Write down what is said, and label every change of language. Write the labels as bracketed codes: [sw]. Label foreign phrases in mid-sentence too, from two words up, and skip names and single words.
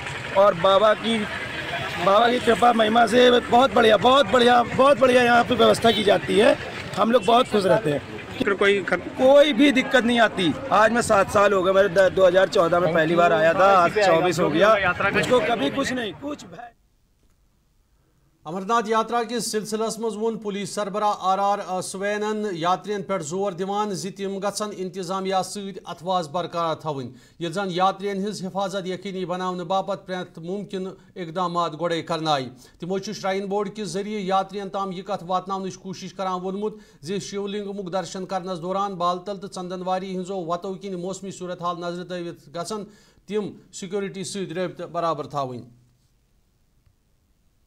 [hi] और बाबा की कृपा महिमा से बहुत बढ़िया यहाँ पे व्यवस्था की जाती है। हम लोग बहुत खुश रहते हैं। कोई भी दिक्कत नहीं आती। आज मैं 7 साल हो गए, मेरे 2014 में पहली बार आया था, आज 24 हो गया, मुझको कभी कुछ नहीं कुछ भय। [ks] अमरनाथ यात्रा के सिलसिलस मज वोन पुलिस सरबरा RR स्वैनन यात्रियन पे जोर दिवान जि तिम गछन इंतजामिया सद अथवाज बरकरार थवन ये जन यात्रियन हिज हिफाजत यकीनी बनाने बापत प्रत मुमकिन इकदाम गोड़े करनाई। तिमो श्राइन बोर्ड के जरिए यात्रियन ताम यह कथ वातनावनच कोशिश करान वोनमुत जे शिवलिंगमुक दर्शन करनस दौरान बालतल तो चंदनवारी हिंजो वतो किन मौसमी सूरत हाल नजर तवित गछन तिम सिक्योरिटी सद रबित बराबर थावन।